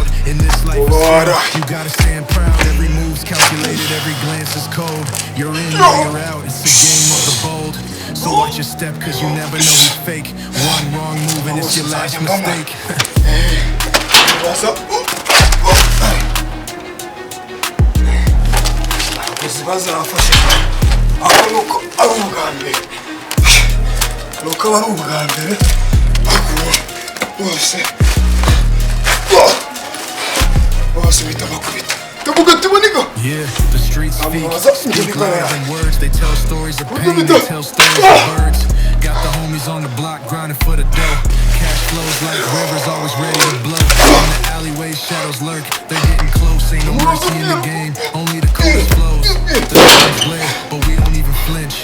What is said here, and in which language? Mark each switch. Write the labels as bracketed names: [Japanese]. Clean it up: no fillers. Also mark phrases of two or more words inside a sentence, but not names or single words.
[English] In this life of you gotta stand proud. Every move's calculated, every glance is cold. You're in or you're out, it's a game of the bold. So watch your step, cause you never know who's fake. One wrong move and it's your last mistake. What's up? [Rundi] nuko ari ubwa mbere nuko aba ari ubwa mbere bose bita bakubita [English] Yeah, the streets speak louder than words. They tell stories of pain, they tell stories of birds. Got the homies on the block grinding for the dough. Cash flows like rivers, always ready to blow. In the alleyways, shadows lurk. They're getting close. Ain't no mercy in the game, only the coldest flows. The sun's glare, but we don't even flinch.